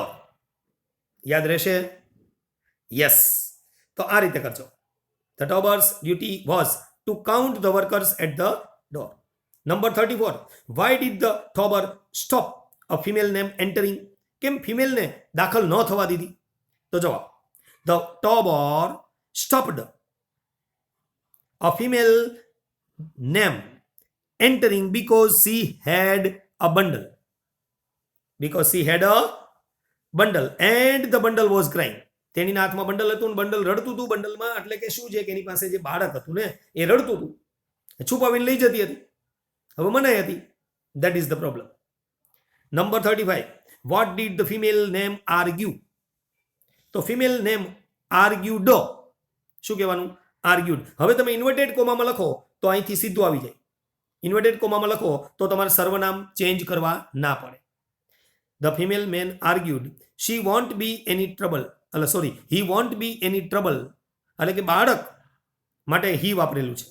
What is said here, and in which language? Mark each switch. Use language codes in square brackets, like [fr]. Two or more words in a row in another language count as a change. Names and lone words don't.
[gu] યાદ રહેશે? યસ. તો આ રીતે કરજો. [en] The tober's duty was to count the workers at the door. Number 34. Why did the tober stop a female name entering? [gu] કેમ ફિમેલને દાખલ ન થવા દીધી? તો જવાબ, [en] the tober stopped a female name entering because she had a bundle. Because she had a bundle and the bundle was crying. [gu] તેણીના હાથમાં બંડલ હતું, બંડલ રડતું હતું. બંડલમાં એટલે કે શું છે કે એની પાસે જે બાળક હતું ને એ રડતું હતું, છુપાવીને લઈ જતી હતી, હવે મનાઈ હતી. [en] That is the problem. Number 35. What did the female name argue? તો female name argued. [gu] શું કહેવાનું? આર્ગ્યુડ. હવે તમે [en] inverted commaમાં [gu] લખો તો અહીંથી સીધું આવી જાય. [en] inverted commaમાં [gu] લખો તો તમારે સર્વનામ ચેન્જ કરવા ના પડે. [en] The female man argued she won't be any trouble, એટલે sorry, he won't be any trouble, [gu] એટલે કે બાળક માટે હી વાપરેલું છે.